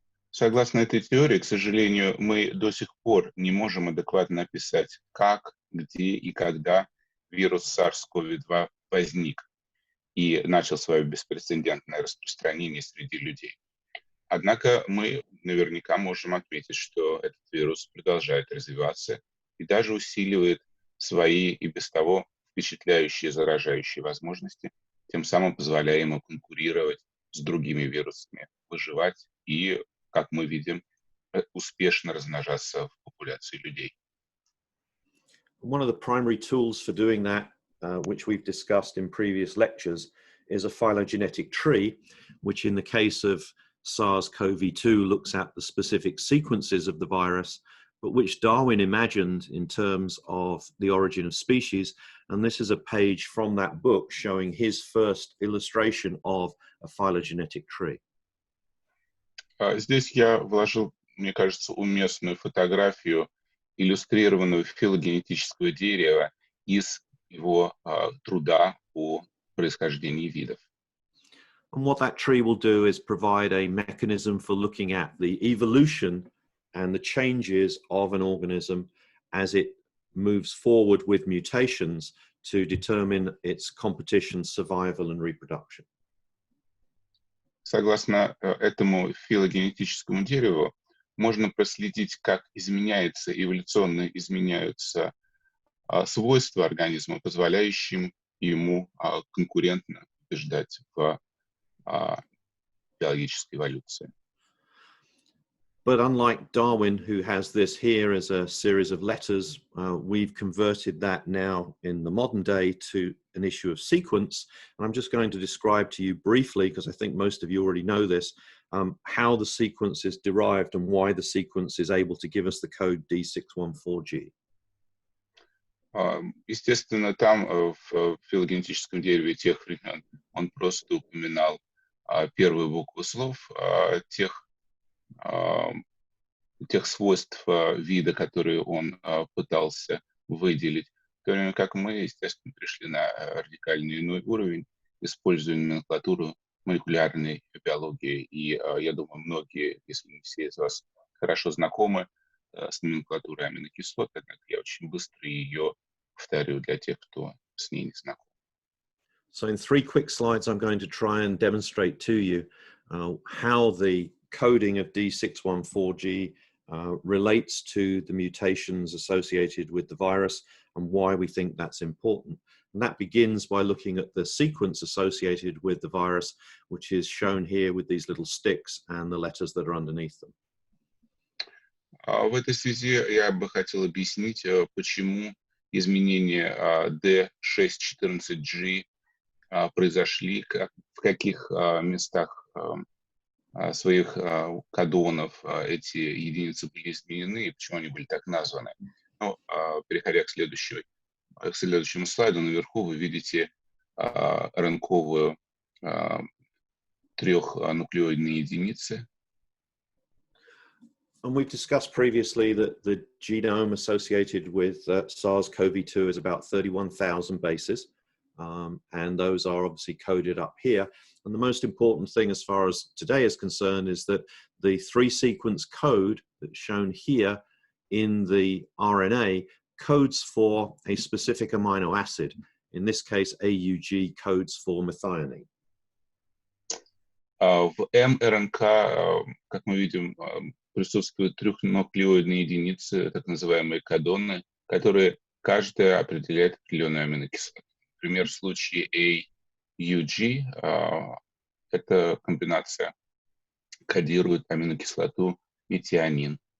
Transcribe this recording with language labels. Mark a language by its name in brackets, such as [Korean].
[Russian] Согласно этой теории, к сожалению, мы до сих пор не можем адекватно описать, как, где и когда вирус SARS-CoV-2 возник и начал свое беспрецедентное распространение среди людей. Однако мы наверняка можем отметить, что этот вирус продолжает развиваться и даже усиливает свои и без того впечатляющие заражающие возможности, тем самым позволяя ему конкурировать с другими вирусами, выживать и, как мы видим, успешно размножаться в популяции людей. [English] One of the primary tools for doing that, which we've discussed in previous lectures, is a phylogenetic tree, which in the case of SARS-CoV-2 looks at the specific sequences of the virus, but which Darwin imagined in terms of the origin of species. And this is a page from that book showing his first illustration of a phylogenetic tree. [Russian] Здесь я вложил, мне кажется, уместную фотографию иллюстрированного филогенетического дерева из его труда о происхождении видов. [English] And what that tree will do is provide a mechanism for looking at the evolution and the changes of an organism as it moves forward with mutations to determine its competition, survival, and reproduction. [Russian] Согласно этому филогенетическому дереву, можно проследить, как эволюционно изменяются свойства организма, позволяющим ему конкурентно побеждать в биологической эволюции. [English] But unlike Darwin, who has this here as a series of letters, we've converted that now in the modern day to an issue of sequence. And I'm just going to describe to you briefly, because I think most of you already know this, how the sequence is derived and why the sequence is able to give us the code D614G. [Russian] Естественно, там в филогенетическом дереве тех времен он просто упоминал первую букву слов тех свойств вида, которые он пытался выделить, в то время как мы, естественно, пришли на радикально иной уровень, используя номенклатуру молекулярной биологии. И я думаю, многие, если не все из вас, хорошо знакомы с номенклатурой аминокислот, однако я очень быстро ее повторю для тех, кто с ней не знаком. [English] So in 3 quick slides, I'm going to try and demonstrate to you how the coding of D614G relates to the mutations associated with the virus and why we think that's important. And that begins by looking at the sequence associated with the virus, which is shown here with these little sticks and the letters that are underneath them. [Russian] В этой связи я бы хотел объяснить, почему изменения D614G произошли, в каких местах своих кадонов эти единицы были изменены и почему они были так названы. Но, переходя к следующему слайду, наверху вы видите РНКовую трехнуклеоидные единицы. [English] And we've discussed previously that the genome associated with SARS-CoV-2 is about 31,000 bases. And those are obviously coded up here. And the most important thing as far as today is concerned is that the 3-sequence code that's shown here in the RNA codes for a specific amino acid. In this case, AUG codes for methionine. [Russian] В mRNK, как мы видим, присутствуют трехнуклеоидные единицы, так называемые кодоны, которые каждая определяет определенную аминокислоту. Например, в случае AUG эта комбинация кодирует аминокислоту метионин.